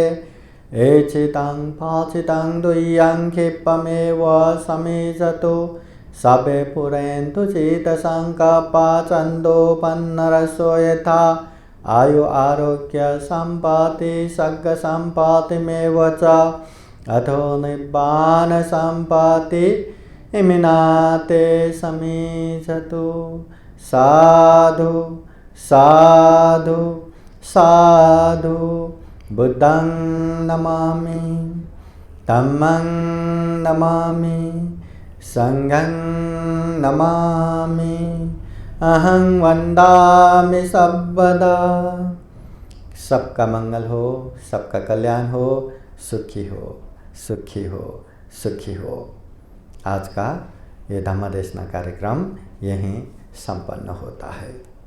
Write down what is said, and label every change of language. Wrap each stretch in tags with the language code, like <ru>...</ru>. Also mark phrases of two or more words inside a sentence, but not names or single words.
<pi>एचितं पाचितं दुय्यं क्षिप्रमेव समीचतु सबे पुरेन्तु चित्तसङ्कल्पा छन्दोपन्नरसो यथा। आयु आरोग्य सम्पत्ति सर्ग सम्पत्तिमेव च अथो निब्बान सम्पत्ति इमिनाते समीचतु। साधु साधु साधु बुद्धं नमामि। धम्मं नमामि संघं नमामि अहं वन्दामि सर्वदा।</pi> <hi>सबका मंगल हो, सबका कल्याण हो, सुखी हो, सुखी हो, सुखी हो। आज का ये धम्मदेशना कार्यक्रम यहीं संपन्न होता है।</hi>